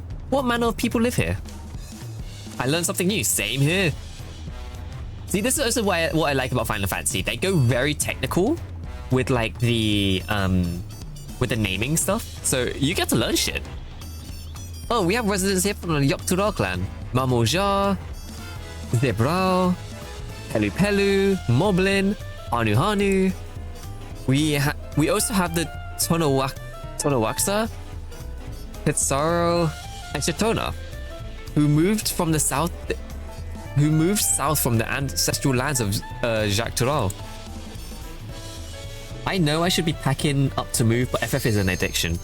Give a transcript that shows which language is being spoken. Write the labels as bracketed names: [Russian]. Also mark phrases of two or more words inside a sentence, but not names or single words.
[English] What manner of people live here? I learned something new. Same here. See, this is also what I like about Final Fantasy. They go very technical with like the naming stuff. So you get to learn shit. Oh, we have residents here from the Yoktura clan. Mamoja, Zebrao, Pelu Pelu, Moblin, Hanu Hanu. We also have the Tonawaksa, Pitsaro, and Chitona, who moved south from the ancestral lands of Jacques Tural. I know I should be packing up to move, but FF is an addiction.